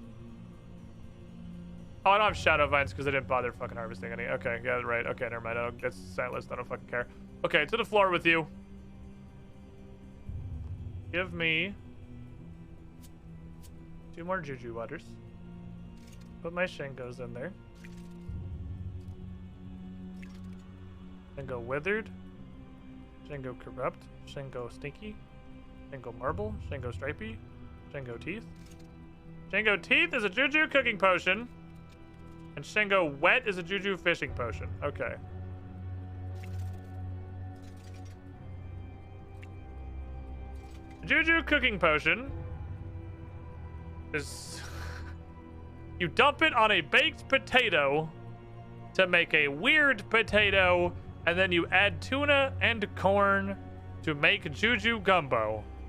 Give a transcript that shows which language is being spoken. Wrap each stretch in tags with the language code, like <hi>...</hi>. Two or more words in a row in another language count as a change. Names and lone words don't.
<en>Oh, I don't have Shadow Vines because I didn't bother fucking harvesting any. Okay, yeah, right. Okay, never mind. It's set list. I don't fucking care. Okay, to the floor with you. Give me 2 more Juju Waters. Put my Shangos in there. Shango Withered. Shango Corrupt. Shango Stinky. Shango Marble. Shango Stripey. Shango Teeth. Shango Teeth is a Juju cooking potion. And Shango Wet is a Juju fishing potion. Okay. Juju cooking potion is you dump it on a baked potato to make a weird potato, and then you add tuna and corn to make Juju gumbo.</en>